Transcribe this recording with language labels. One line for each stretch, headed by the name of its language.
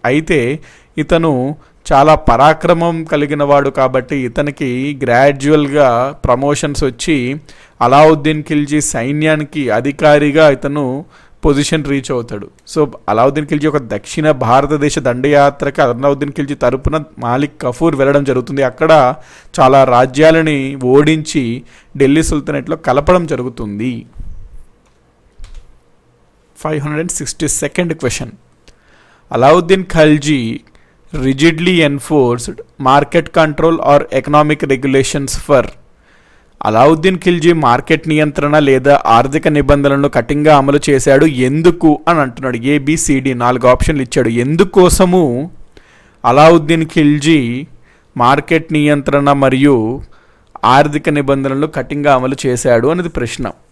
Telugu: అయితే ఇతను చాలా పరాక్రమం కలిగిన వాడు కాబట్టి ఇతనికి గ్రాడ్యువల్గా ప్రమోషన్స్ వచ్చి అలావుద్దీన్ ఖిల్జీ సైన్యానికి అధికారిగా ఇతను పొజిషన్ రీచ్ అవుతాడు. సో అలావుద్దీన్ ఖిల్జీ ఒక దక్షిణ భారతదేశ దండయాత్రకి అలావుద్దీన్ ఖిల్జీ తరపున మాలిక్ కఫూర్ వెళ్ళడం జరుగుతుంది. అక్కడ చాలా రాజ్యాలని ఓడించి ఢిల్లీ సుల్తానేట్లో కలపడం జరుగుతుంది. 562nd question.
English: Alauddin Khalji rigidly enforced market control or economic regulations for.
Telugu: Alauddin Khilji market నియంత్రణ లేదా ఆర్థిక నిబంధనలను కఠినంగా అమలు చేశాడు ఎందుకు అని అంటున్నాడు. ABCD 4 ఆప్షన్లు ఇచ్చాడు. ఎందుకోసము అలావుద్దీన్ ఖిల్జీ మార్కెట్ నియంత్రణ మరియు ఆర్థిక నిబంధనలను కఠినంగా అమలు చేశాడు అనేది ప్రశ్న.